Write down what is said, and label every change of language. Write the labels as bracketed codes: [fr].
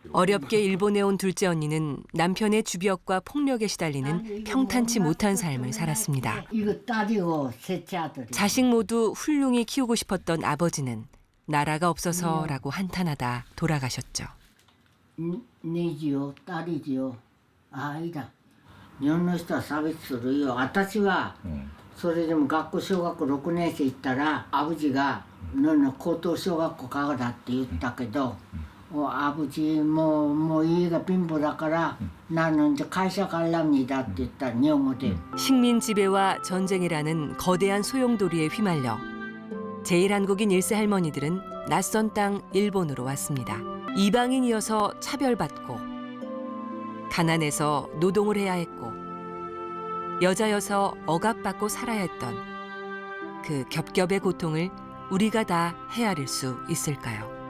[ko] 어렵게 일본에 온 둘째 언니는 남편의 주벽과 폭력에 시달리는 평탄치 못한 삶을 살았습니다. 이거 딸이고 셋째 아들. 자식 모두 훌륭히 키우고 싶었던 아버지는 나라가 없어서라고 한탄하다 돌아가셨죠. 네지요, 딸이지요. 아니다. [ja] 日本の人は差別するよ。私はそれでも学校小学校6年生行ったらアブジが高等小学校からだって言ったけど、アブジもう家が貧乏だから [ko] 나는 이제 [ja] 会社갈랍니다って言った日本語で。 [ko] 식민 지배와 전쟁이라는 거대한 소용돌이에 휘말려 제1한국인 1세 할머니들은 낯선 땅 일본으로 왔습니다. 이방인이어서 차별받고 가난해서 노동을 해야 했고 여자여서 억압받고 살아야 했던 그 겹겹의 고통을 우리가 다 헤아릴 수 있을까요?